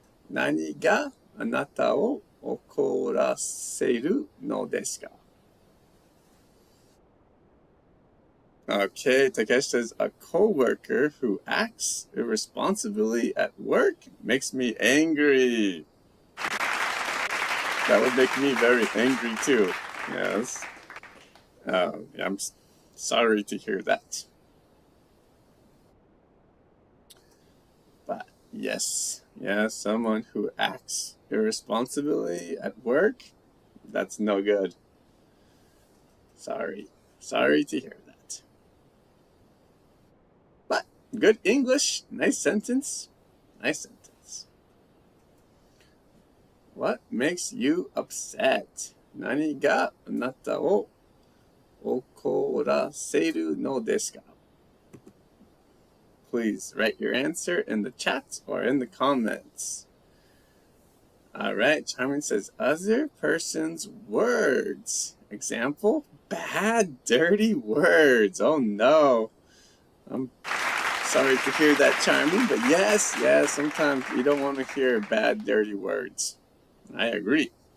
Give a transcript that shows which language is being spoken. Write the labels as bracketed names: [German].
[Japanese] 何があなたを怒らせるのですか? [English] Okay, Takeshi says, a coworker who acts irresponsibly at work makes me angry. That would make me very angry too. Yes. I'm sorry to hear that. But yes, someone who acts irresponsibly at work, that's no good. Sorry to hear that. But good English, nice sentence. What makes you upset? [Japanese] 何があなたを怒らせるのですか? [English] Please write your answer in the chat or in the comments. All right, Charmin says, other person's words. Example, bad, dirty words. Oh no. I'm sorry to hear that, Charmin, but yes, sometimes you don't want to hear bad, dirty words. I agree.